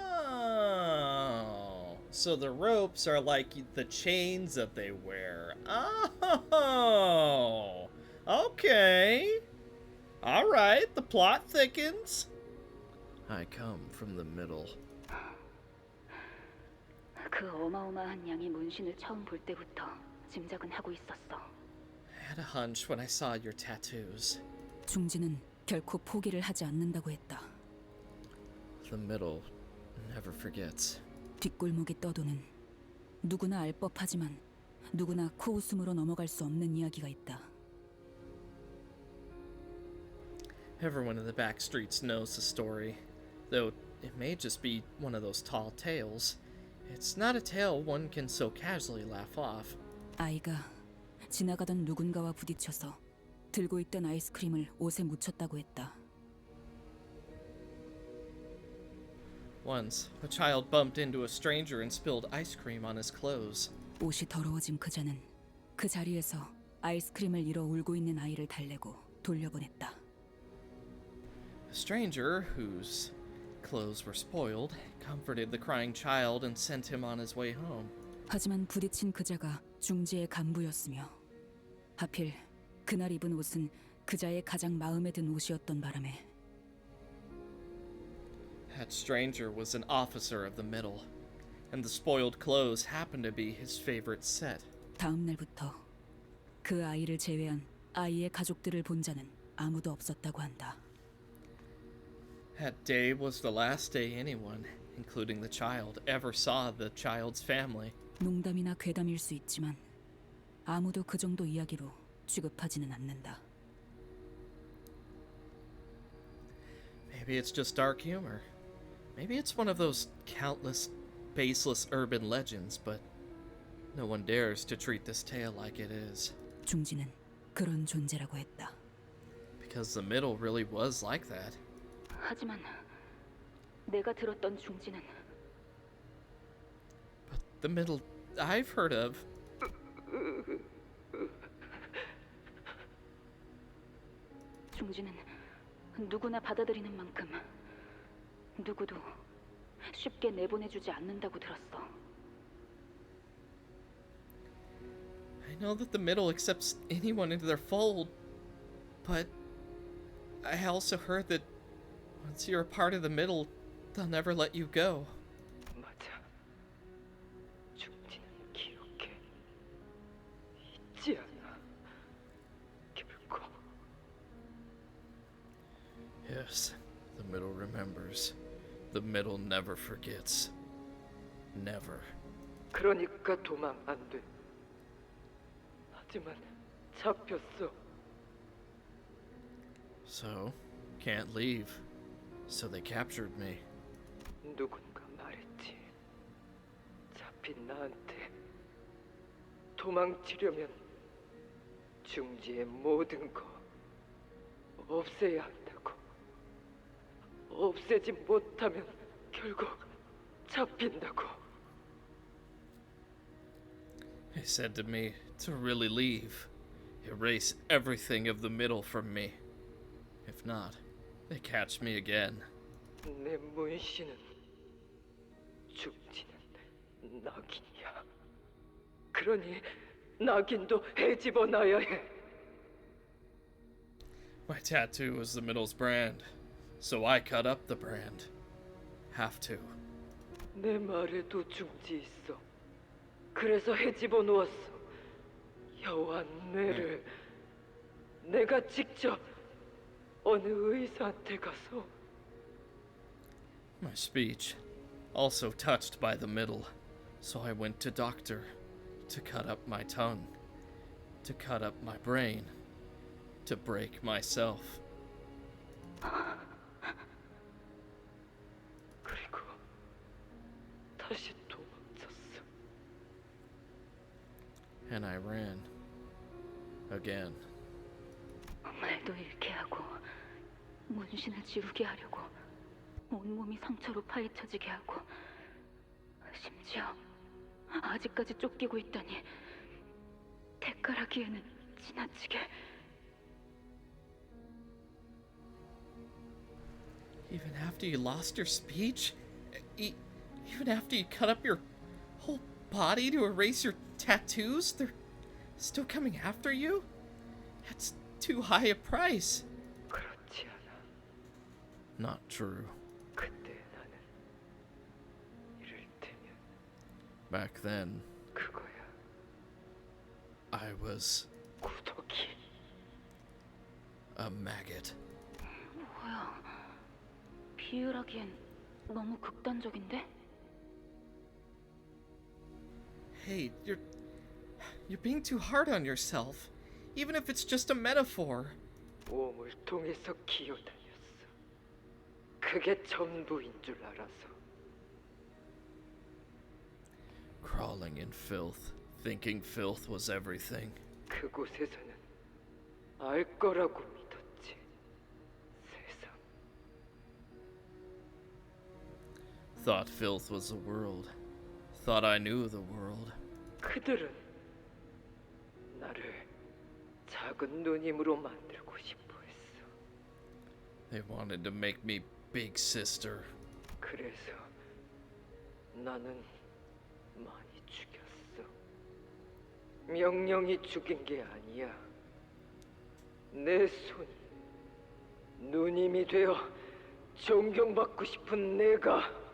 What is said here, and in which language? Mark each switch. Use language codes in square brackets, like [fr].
[en] Oh, so the ropes are like the chains that they wear. Oh, okay. All right, the plot thickens. I come from the middle. [ko] 그 어마어마한 양의 문신을 처음 볼 때부터 짐작은 하고 있었어. [en] I had a hunch when I saw your tattoos. [ko] 중지는 결코 포기를 하지 않는다고 했다. [en] The middle never forgets. [ko] 뒷골목에 떠도는 누구나 알 법하지만 누구나 코웃음으로 넘어갈 수 없는 이야기가 있다. [en] Everyone in the back streets knows the story, though it may just be one of those tall tales. It's not a tale one can so casually laugh off. [ko] 아이가 지나가던 누군가와 부딪혀서 들고 있던 아이스크림을 옷에 묻혔다고 했다. [en] Once, a child bumped into a stranger and spilled ice cream on his clothes. [ko] 옷이 더러워진 그자는 그 자리에서 아이스크림을 잃어 울고 있는 아이를 달래고 돌려보냈다. [en] A stranger, whose clothes were spoiled, comforted the crying child and sent him on his way home. [ko] 하지만 부딪힌 그자가 중지의 간부였으며 하필 그날 입은 옷은 그자의 가장 마음에 든 옷이었던 바람에 [en] That stranger was an officer of the middle, and the spoiled clothes happened to be his favorite set. [ko] 다음 날부터 그 아이를 제외한 아이의 가족들을 본 자는 아무도 없었다고 한다. [en] That day was the last day anyone, including the child, ever saw the child's family. [ko] 농담이나 괴담일 수 있지만 아무도 그 정도 이야기로 취급하지는 않는다. [en] Maybe it's just dark humor. Maybe it's one of those countless, baseless urban legends, but no one dares to treat this tale like it is. [ko] 중지는 그런 존재라고 했다. [en] Because the middle really was like that. [ko] 하지만 내가 들었던 중지는 [en] But the middle I've heard of. [ko] 중지는 누구나 받아들이는 만큼 누구도 쉽게 내보내주지 않는다고 들었어. [en] I know that the middle accepts anyone into their fold, but I also heard that once you're a part of the middle, they'll never let you go. [ko] 맞아. 중지는 기억해. 잊지 않아. 결코. [en] Yes, the middle remembers. The middle never forgets. Never. [ko] 그러니까 도망 안 돼. 하지만 잡혔어. [en] So, can't leave. So they captured me. [ko] 누군가 말했지. 잡힌 나한테 도망치려면 중지의 모든 거 없애야 한다고. 없애지 못하면 결국 잡힌다고. [en] They said to me to really leave. Erase everything of the middle from me. If not, they catch me again. [ko] 내 문신은 중지는 낙인이야. 그러니 낙인도 헤집어 놔야 해. [en] My tattoo was the middle's brand, so I cut up the brand. Have to. [ko] 내 말에도 중지 있어. 그래서 헤집어 놓았어. 여호와 뇌를 내가 직접 어느 의사한테 가서. [en] My speech, also touched by the middle, so I went to doctor to cut up my tongue, to cut up my brain, to break myself. [ko] 그리고 다시 도망쳤어. [en] And I ran. Again. [ko] 말도 잃게 하고 문신을 지우게 하려고 온몸이 상처로 파헤쳐지게 하고 심지어 아직까지 쫓기고 있다니 대가라기에는 지나치게. [en] Even after you lost your speech? Even after you cut up your whole body to erase your tattoos? They're still coming after you? That's too high a price. [ko] 그렇지 않아. [en] Not true. [ko] 그때 나는 이를테면 [en] Back then, [ko] 그거야. [en] I was [ko] 구더기. [en] a maggot. [ko] 뭐야, 비유라기엔 너무 극단적인데? [en] Hey, you're being too hard on yourself. Even if it's just a metaphor. [ko] 몸을 통해서 기어다녔어. 그게 전부인 줄 알아서. [en] Crawling in filth, thinking filth was everything. [ko] 그곳에서는 알 거라고 믿었지. 세상. [en] Thought filth was the world. Thought I knew the world. [ko] 그들은 나를 작은 누님으로 만들고 싶어 했어. [en] They wanted to make me big sister. [ko] 그래서 나는 많이 죽였어. 명령이 죽인 게 아니야. 내 손이 누님이 되어 존경받고 싶은 내가.